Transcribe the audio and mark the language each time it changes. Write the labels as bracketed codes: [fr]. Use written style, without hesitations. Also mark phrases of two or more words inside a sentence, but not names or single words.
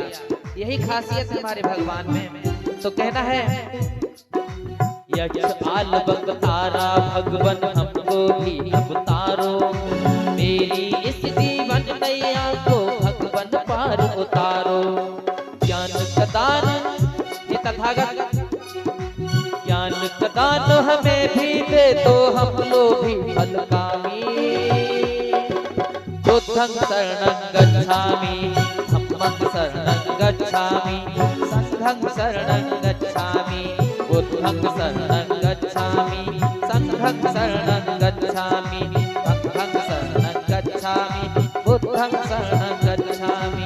[hi] यही खासियत हमारे भगवान में। तो कहना है, यक्ष आल अवतारा भगवन हमको भी अवतारो। मेरी इस जीवन नैया को भगवन पार उतारो। ज्ञान प्रदान ये तथागत, ज्ञान प्रदान हमें भी दे दो, हम लोग भी फलकामी। [pi] बुद्धं शरणं गच्छामि, धम्मं शरणं गच्छामि, संघं शरणं गच्छामि। बुद्धं शरणं गच्छामि, संघं शरणं गच्छामि, संघं शरणं गच्छामि, बुद्धं शरणं गच्छामि।